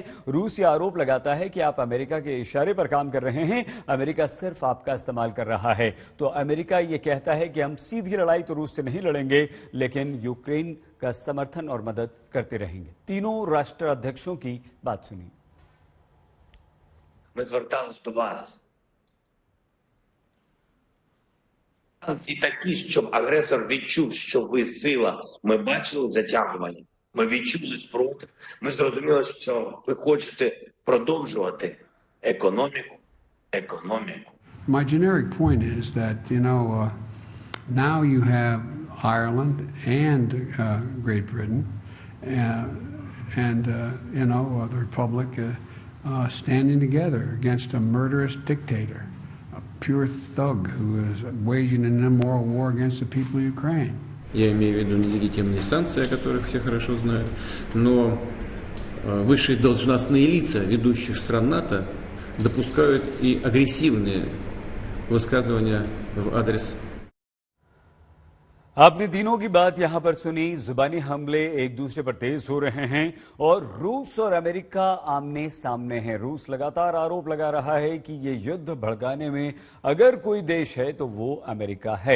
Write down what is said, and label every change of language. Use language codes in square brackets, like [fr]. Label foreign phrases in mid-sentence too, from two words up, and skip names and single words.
[hi] रूस ये आरोप लगाता है कि आप अमेरिका के इशारे पर काम कर रहे हैं, अमेरिका सिर्फ आपका इस्तेमाल कर रहा है। तो अमेरिका ये कहता है कि हम सीधी लड़ाई तो रूस से नहीं लड़ेंगे, लेकिन यूक्रेन का समर्थन और मदद करते रहेंगे। तीनों राष्ट्राध्यक्षों की बात सुनिए। [uk] Ми звертались до вас. Ці такі, щоб агресор відчув, що ви сила. Ми бачили затягування, ми відчули спротив. Ми зрозуміли, що ви хочете продовжувати економіку. [en] My generic point is that, now you have Ireland and Great Britain and the Republic standing together against a murderous dictator, a pure thug who is waging an immoral war against the people of Ukraine. [ru] Я имею в виду нелегитимные санкции, о которых все хорошо знают, но высшие должностные лица ведущих стран НАТО допускают и агрессивные высказывания в адрес. [hi] आपने तीनों की बात यहां पर सुनी। जुबानी हमले एक दूसरे पर तेज हो रहे हैं और रूस और अमेरिका आमने सामने हैं। रूस लगातार आरोप लगा रहा है कि ये युद्ध भड़काने में अगर कोई देश है तो वो अमेरिका है।